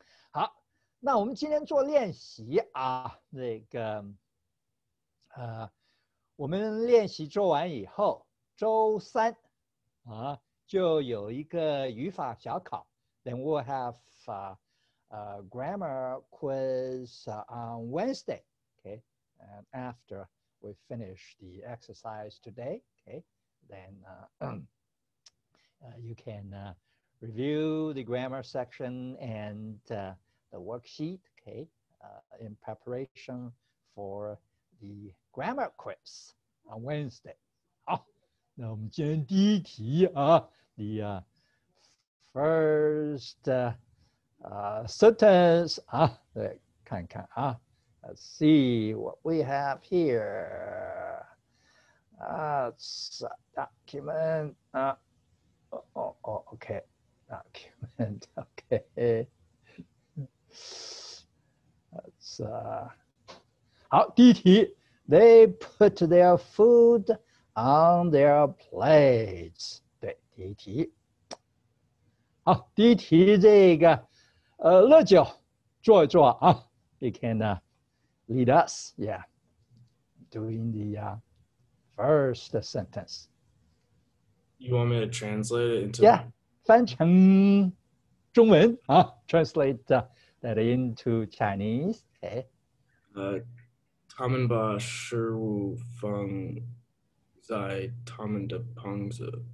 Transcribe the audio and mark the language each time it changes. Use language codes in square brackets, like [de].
[zh] 好，那我们今天做练习啊，那个，我们练习做完以后，周3啊就有一个语法小考。 [en] Then we'll have a grammar quiz on Wednesday. Okay, and after we finish the exercise today, okay, then you can review the grammar section and the worksheet, okay, in preparation for the grammar quiz on Wednesday. [zh] 好，那我们今天第一题啊 [en] the first sentence [zh] 啊，对，看看啊 ， [en] let's see what we have here. It's a document. Okay. Document. Okay. That's [zh] 好，第一题 [en] They put their food on their plates. [zh] 对，第一题。好，第一题这个乐九做一做啊。 [en] You can lead us, yeah, doing the first sentence. You want me to translate it into? Yeah, [zh] 翻成中文啊 [en] translate that into Chinese. Okay. [zh] 他们把食物放在他们的盘子。